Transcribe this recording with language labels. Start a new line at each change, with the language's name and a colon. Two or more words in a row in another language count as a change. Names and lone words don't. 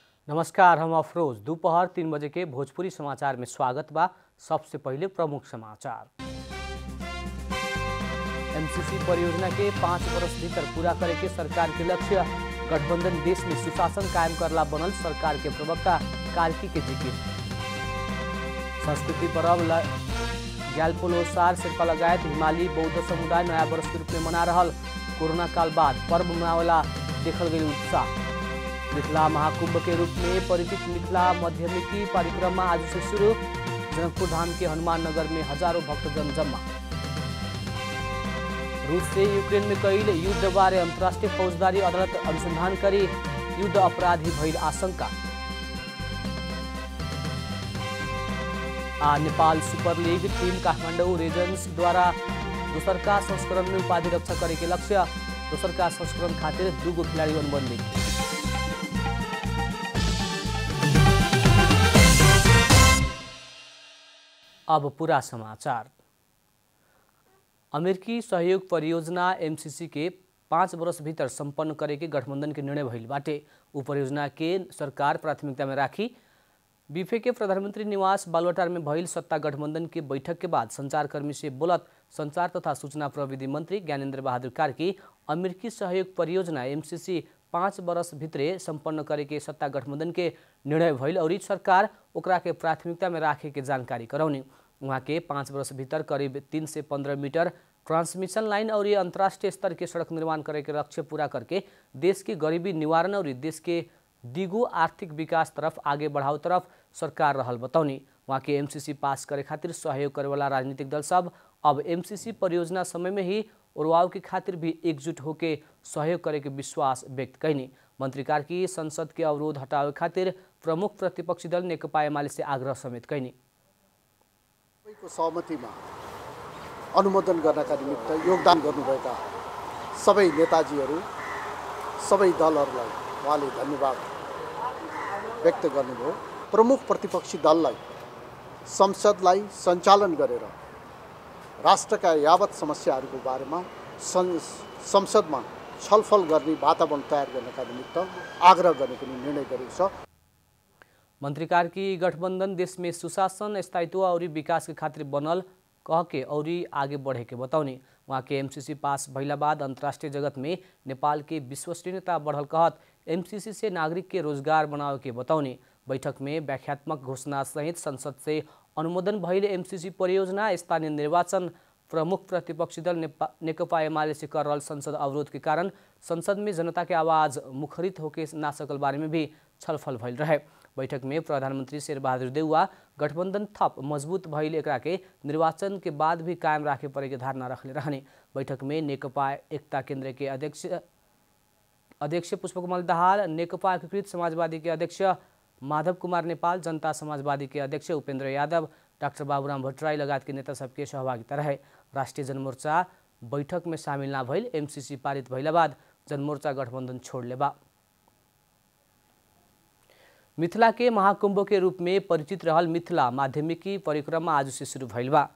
Bhojpuri: नमस्कार, हम अफरोज। दोपहर 3 बजे के भोजपुरी समाचार में स्वागत बा। सबसे पहले प्रमुख समाचार। एमसीसी परियोजना के 5 वर्ष भीतर पूरा करे के सरकार के लक्ष्य। गठबंधन देश में सुशासन कायम करला बनल सरकार के प्रवक्ता कार्की के जिक्र। संस्कृति पर्व ग्यालपोलोसार शेर्पा लगायत हिमाली बौद्ध समुदाय नया वर्ष के रूप में मना रहल। कोरोना काल बाद पर्व मनावेला देखल गई उत्साह। मिथिला महाकुंभ के रूप में परिचित मिथिला माध्यमिकी परिक्रमा आज से शुरू। जनकपुर धाम के हनुमान नगर में हजारों भक्तजन जमा। रूस से यूक्रेन में कईल युद्ध बारे अंतर्राष्ट्रीय फौजदारी अदालत अनुसंधान करी। युद्ध अपराधी भइल आशंका। नेपाल सुपर लीग टीम काठमाडौँ रेजर्स द्वारा दोसरका संस्करण में उपाधि रक्षा करे के लक्ष्य। दोसरका संस्करण खातिर 2 खिलाड़ी अनुबंधित। अब पूरा समाचार। अमेरिकी सहयोग परियोजना एमसीसी के 5 वर्ष भीतर संपन्न करे के गठबंधन के निर्णय भइल बाटे। उ परियोजना के सरकार प्राथमिकता में राखी। बीफे के प्रधानमंत्री निवास बालुवाटार में भइल सत्ता गठबंधन के बैठक के बाद संचारकर्मी से बोलत संचार तथा सूचना प्रविधि मंत्री ज्ञानेन्द्र बहादुर कार्की अमेरिकी सहयोग परियोजना एमसीसी 5 वर्ष भित्रे संपन्न करे के सत्ता गठबंधन के निर्णय भइल और सरकार ओकरा के प्राथमिकता में राखे के जानकारी करौनी। वहाँ के 5 वर्ष भीतर करीब 3 से 15 मीटर
English: transmission line
Bhojpuri: और अंतर्राष्ट्रीय स्तर के सड़क निर्माण करे के लक्ष्य पूरा करके देश की गरीबी निवारण और देश के दिगो आर्थिक विकास तरफ आगे बढ़ाव तरफ सरकार रहल बतौनी। वहाँ के एमसीसी पास करे खातिर सहयोग करे वाला राजनीतिक दल सब अब एमसीसी परियोजना समय में ही उड़वाव के खातिर भी एकजुट होके सहयोग करे के विश्वास व्यक्त कैनी। मंत्री कार्की संसद के अवरोध हटावे खातिर प्रमुख प्रतिपक्षी दल नेकपा एमाले से आग्रह समेत कैनी।
Nepali: सहमतिमा अनुमोदन गर्नका निमित्त योगदान गर्नुभएका सबै नेताजीहरू सबै दलहरूलाई उहाँले धन्यवाद व्यक्त गर्नुभयो। प्रमुख प्रतिपक्षी दललाई संसदलाई सञ्चालन गरेर राष्ट्रका यावत समस्याहरूको बारेमा संसदमा छलफल गर्ने वातावरण तयार गर्नका निमित्त आग्रह गर्ने पनि निर्णय गरेको छ।
Bhojpuri: मंत्री कार्की गठबंधन देश में सुशासन स्थायित्व और विकास के खातिर बनल कह के और आगे बढ़े के बतौनी। वहाँ के एमसीसी पास भइला बाद अंतर्राष्ट्रीय जगत में नेपाल के विश्वसनीयता बढ़ल कहत एमसीसी से नागरिक के रोजगार बनावे के बतौनी। बैठक में व्याख्यात्मक घोषणा सहित संसद से अनुमोदन भइल एमसीसी परियोजना स्थानीय निर्वाचन प्रमुख प्रतिपक्षी दल नेकपा एमाले से कर रहल संसद अवरोध के कारण संसद में जनता के आवाज मुखरित होके ना सकल बारे में भी छलफल भइल रहे। बैठक में प्रधानमंत्री शेरबहादुर देउवा गठबंधन थप मजबूत भइल एकरा के निर्वाचन के बाद भी कायम राखे परे के धारणा रखले रहने। बैठक में नेकपा एकता केन्द्र के अध्यक्ष पुष्पकमल दाहाल, नेकपा एकीकृत समाजवादी के अध्यक्ष माधव कुमार नेपाल, जनता समाजवादी के अध्यक्ष उपेन्द्र यादव, डाक्टर बाबूराम भट्टराई लगायत के नेता सबके सहभागिता रहे। राष्ट्रीय जनमोर्चा बैठक में शामिल ना भइल एमसीसी पारित भइला बाद जनमोर्चा गठबंधन छोड़ले बा। मिथिला के महाकुंभ के रूप में परिचित रहल मिथिला माध्यमिकी परिक्रमा आज से शुरू भइल बा।